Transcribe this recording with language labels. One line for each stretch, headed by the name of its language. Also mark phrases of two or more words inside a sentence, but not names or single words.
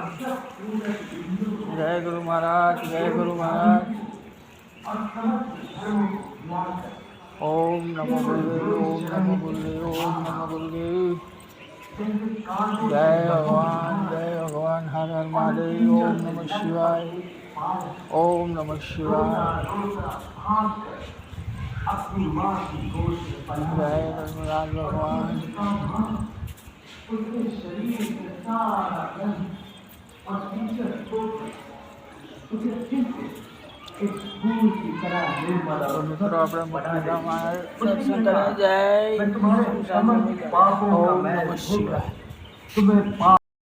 Gujarati: જય ગુરુ મહારાજ. જય ગુરુ મહારાજ.
Sanskrit: ઓમ નમો ગુરુદેવ. ઓમ નમો ગુરુદેવ. ઓમ નમો ગુરુદેવ.
Gujarati: જય ભગવાન. જય ભગવાન. હર હર મહાદેવ.
Sanskrit: ઓમ નમઃ શિવાય. ओम नमः शिवाय.
Hindi: जय पद्मनाथ भगवान.
Gujarati: મિત્રો આપણે મુક્તિધામમાં દર્શન કર્યા. જય
Sanskrit: ઓમ નમઃ શિવાય.